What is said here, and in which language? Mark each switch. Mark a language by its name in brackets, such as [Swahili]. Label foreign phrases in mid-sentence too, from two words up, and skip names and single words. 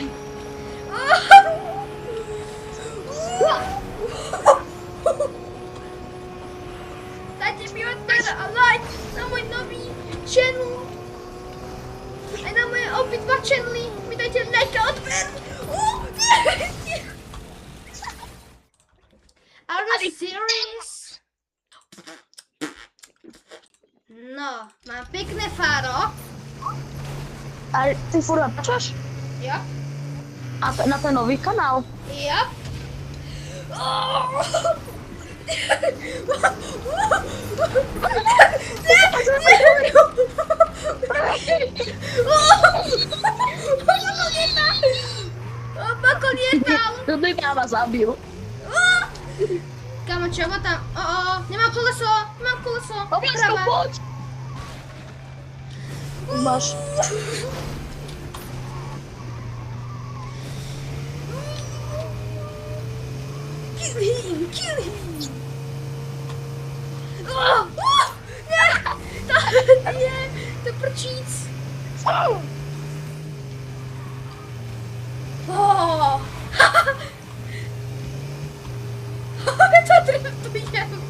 [Slovak] Dajte mi odber a like na môj nový channel. Aj na moje obidva channely. Mi dajte like a odber. [English] Are you serious? [Slovak] No, mám pekné fáro. A ty furt natačaš? Jo. A na ten nový kanál? Jo. Bako lietal! To by ma zabil. Kamo, čo ma tam? Nemám koleso! Blasko, poď! Máš. [English] Kill him! [Slovak] Nie! To prčíc! Ja to trefujem!